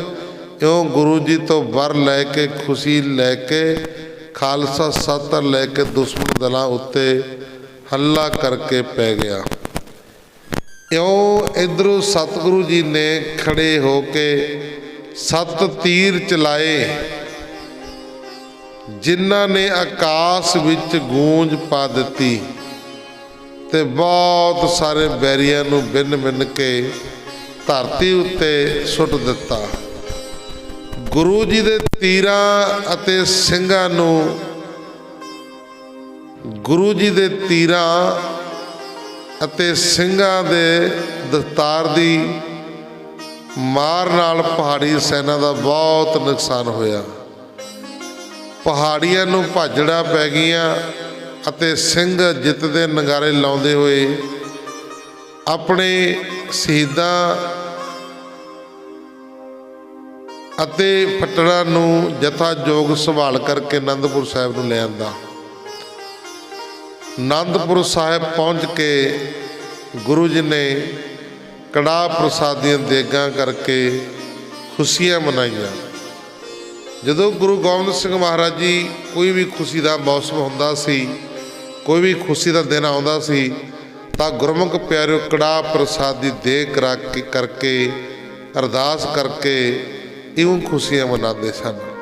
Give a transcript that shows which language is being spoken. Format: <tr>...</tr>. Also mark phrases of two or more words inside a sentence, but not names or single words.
<pa>ਇਉਂ ਗੁਰੂ ਜੀ ਤੋਂ ਵਰ ਲੈ ਕੇ ਖੁਸ਼ੀ ਲੈ ਕੇ ਖਾਲਸਾ ਸਾਤਰ ਲੈ ਕੇ ਦੁਸ਼ਮਣ ਦਲਾਂ ਉੱਤੇ ਹੱਲਾ ਕਰਕੇ ਪੈ ਗਿਆ। ਇਉਂ ਇੱਧਰੋਂ ਸਤਿਗੁਰੂ ਜੀ ਨੇ ਖੜੇ ਹੋ ਕੇ ਸੱਤ ਤੀਰ ਚਲਾਏ, ਜਿਨ੍ਹਾਂ ਨੇ ਆਕਾਸ਼ ਵਿਚ ਗੂੰਜ ਪਾ ਦਿੱਤੀ ਤੇ ਬਹੁਤ ਸਾਰੇ ਬੈਰੀਆਂ ਨੂੰ ਬਿਨ ਬਿਨ ਕੇ ਧਰਤੀ ਉੱਤੇ ਸੁੱਟ ਦਿੱਤਾ। ਗੁਰੂ ਜੀ ਦੇ ਤੀਰਾਂ ਅਤੇ ਸਿੰਘਾਂ ਨੂੰ ਗੁਰੂ ਜੀ ਦੇ ਤੀਰਾਂ ਅਤੇ ਸਿੰਘਾਂ ਦੇ ਦਸਤਾਰ ਦੀ ਮਾਰ ਨਾਲ ਪਹਾੜੀ ਸੈਨਾ ਦਾ ਬਹੁਤ ਨੁਕਸਾਨ ਹੋਇਆ। ਪਹਾੜੀਆਂ ਨੂੰ ਭਾਜੜਾਂ ਪੈ ਗਈਆਂ ਅਤੇ ਸਿੰਘ ਜਿੱਤ ਦੇ ਨਗਾਰੇ ਲਾਉਂਦੇ ਹੋਏ ਆਪਣੇ ਸ਼ਹੀਦਾਂ ਅਤੇ ਫੱਟੜਾਂ ਨੂੰ ਜਥਾਯੋਗ ਸੰਭਾਲ ਕਰਕੇ ਅਨੰਦਪੁਰ ਸਾਹਿਬ ਨੂੰ ਲੈ ਆਂਦਾ। ਆਨੰਦਪੁਰ ਸਾਹਿਬ ਪਹੁੰਚ ਕੇ ਗੁਰੂ ਜੀ ਨੇ ਕੜਾਹ ਪ੍ਰਸ਼ਾਦ ਦੀਆਂ ਦੇਗਾਂ ਕਰਕੇ ਖੁਸ਼ੀਆਂ ਮਨਾਈਆਂ। ਜਦੋਂ ਗੁਰੂ ਗੋਬਿੰਦ ਸਿੰਘ ਮਹਾਰਾਜ ਜੀ ਕੋਈ ਭੀ ਖੁਸ਼ੀ ਕਾ ਮੌਸਮ ਹੁੰਦਾ ਸੀ, ਕੋਈ ਭੀ ਖੁਸ਼ੀ ਕਾ ਦਿਨ ਆਉਂਦਾ ਸੀ, ਤਾਂ ਗੁਰਮੁਖ ਪਿਆਰਿਓ ਕੜਾਹ ਪ੍ਰਸ਼ਾਦ ਕੀ ਦੇਗ ਕਰਾ ਕੇ ਕਰਕੇ ਅਰਦਾਸ ਕਰਕੇ ਇਉਂ ਖੁਸ਼ੀਆਂ ਮਨਾਤੇ ਸਨ।</pa>